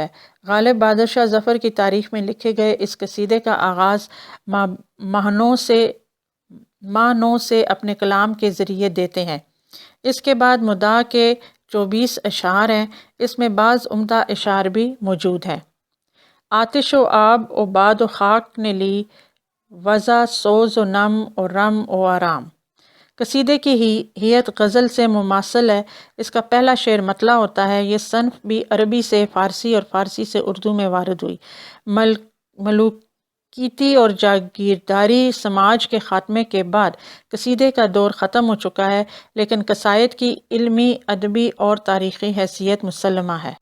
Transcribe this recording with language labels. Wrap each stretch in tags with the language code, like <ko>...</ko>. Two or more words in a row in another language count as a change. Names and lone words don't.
<ur>غالب بہادر شاہ ظفر کی تاریخ میں لکھے گئے اس قصیدے کا آغاز ماہ نو سے اپنے کلام کے ذریعے دیتے ہیں۔ اس کے بعد مداح کے 24 اشعار ہیں۔ اس میں بعض عمدہ اشعار بھی موجود ہیں۔ آتش و آب و باد و خاک نے لی، وضع سوز و نم و رم و آرام۔ قصیدے کی ہیئت غزل سے مماثل ہے۔ اس کا پہلا شعر مطلع ہوتا ہے۔ یہ صنف بھی عربی سے فارسی اور فارسی سے اردو میں وارد ہوئی۔ ملوکیتی اور جاگیرداری سماج کے خاتمے کے بعد قصیدے کا دور ختم ہو چکا ہے، لیکن قصائد کی علمی، ادبی اور تاریخی حیثیت مسلمہ ہے۔</ur>